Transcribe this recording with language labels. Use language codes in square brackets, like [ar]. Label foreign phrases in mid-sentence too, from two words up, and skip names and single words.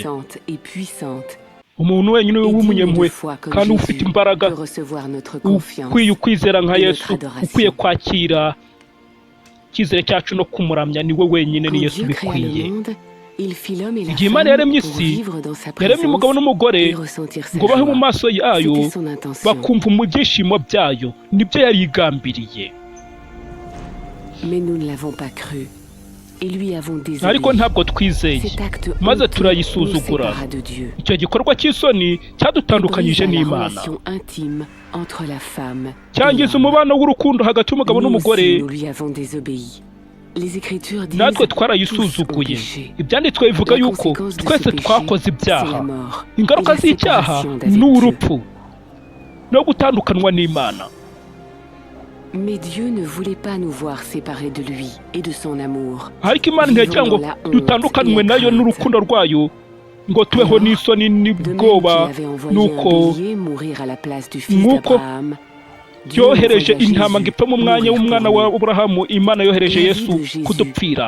[rw] Umuntu wenyine w'umunyempuhwe kandi ufite imbaraga, ukwiye ukwizera nka Yesu, ukwiye kwakira icyizere cyacu no kumuramya. Niwe wenyine, ni Yesu bikwiye. Igihe Imana yaremye isi, yaremye umugabo n'umugore ngo bahe mu maso yayo, bakumva mu byishimo byayo. Nibyo yari igambiriye. [fr] Mais nous ne l'avons pas cru. Et lui avons désobéi. [rw] ariko ntabwo twizeye maze turayisuzugura. Icyo gikorwa cy'isoni cyadutandukanyije n'Imana, cyangiza umubano w'urukundo hagati y'umugabo n'umugore. natwe twarayisuzuguye. Ibyanditswe bivuga yuko twese twakoze ibyaha. Ingaruka z'icyaha ni urupfu no gutandukanwa n'Imana. [fr] Mais Dieu ne voulait pas nous voir séparés de lui et de son amour. [rw] ariko Imana ntiyagira ngo dutandukanwe nayo n'urukundo rwayo, ngo tubeho n'isoni n'ubwoba. Nuko nk'uko yohereje intama ngo ipfe mu mwanya w'umwana wa Aburahamu, Imana yohereje Yesu kudupfira.